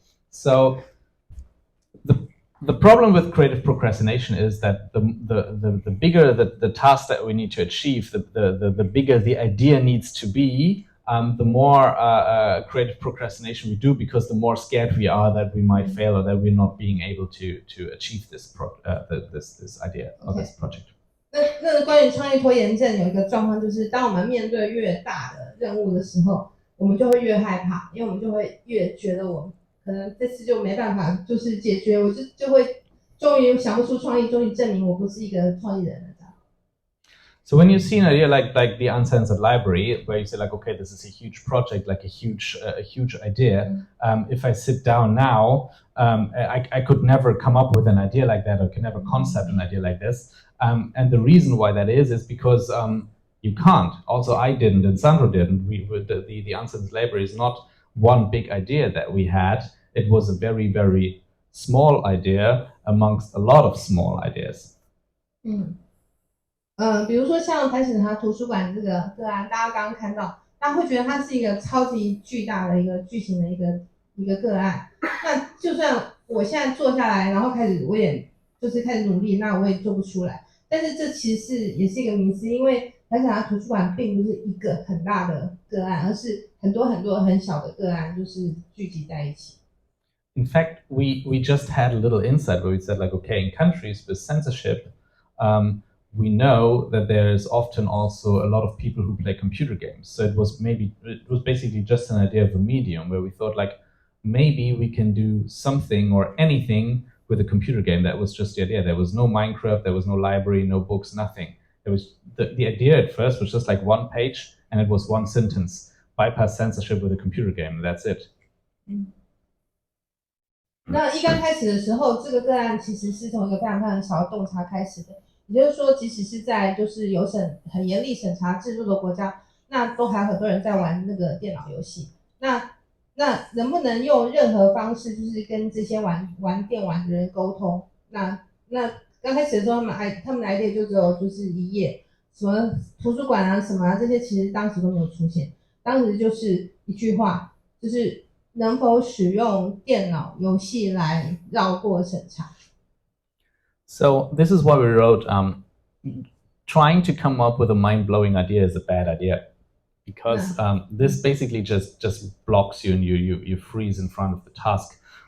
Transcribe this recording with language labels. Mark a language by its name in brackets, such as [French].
[English] So the problem with creative procrastination is that the bigger the task that we need to achieve, the bigger the idea needs to be, the more creative procrastination we do, because the more scared we are that we might fail or that we're not being able to achieve this this idea or this project. 那关于创意拖延症有一个状况，就是当我们面对越大的任务的时候，我们就会越害怕，因为我们就会越觉得我们可能这次就没办法，就是解决，我就会终于想不出创意，终于证明我不是一个创意人了。 So when you see an idea like the Uncensored Library, where you say like, okay, this is a huge project, like a huge idea. If I sit down now, I could never come up with an idea like that, or could never concept an idea like this. And the reason why that is because you can't. Also, I didn't, and Sandro didn't. The Uncensored Library is not one big idea that we had. It was a very, very small idea amongst a lot of small ideas. [Chinese] 比如说像台史查图书馆这个个案，大家刚刚看到，大家会觉得它是一个超级巨大的一个巨型的一个个案。那就算我现在坐下来，然后我也就是开始努力，那我也做不出来。但是这其实也是一个迷思，因为台史查图书馆并不是一个很大的个案，而是很多很多很小的个案，就是聚集在一起。 [English] In fact, we just had a little insight where we said like, okay, in countries with censorship, we know that there's often also a lot of people who play computer games. So it was basically just an idea of a medium where we thought like, maybe we can do something or anything with a computer game. That was just the idea. There was no Minecraft, there was no library, no books, nothing. There was the idea at first was just like one page and it was one sentence. Bypass censorship with a computer game. That's it. [Chinese] 那一刚开始的时候，这个个案其实是从一个非常非常小的洞察开始的。也就是说，即使是在就是有很严厉审查制度的国家，那都还有很多人在玩那个电脑游戏。那能不能用任何方式，就是跟这些玩电玩的人沟通？那刚开始的时候，他们的 idea 就只有就是一页，什么图书馆啊什么啊这些，其实当时都没有出现。当时就是一句话，就是能否使用电脑游戏来绕过审查？ [English] So this is why we wrote, trying to come up with a mind-blowing idea is a bad idea, because this basically just blocks you and you freeze in front of the task.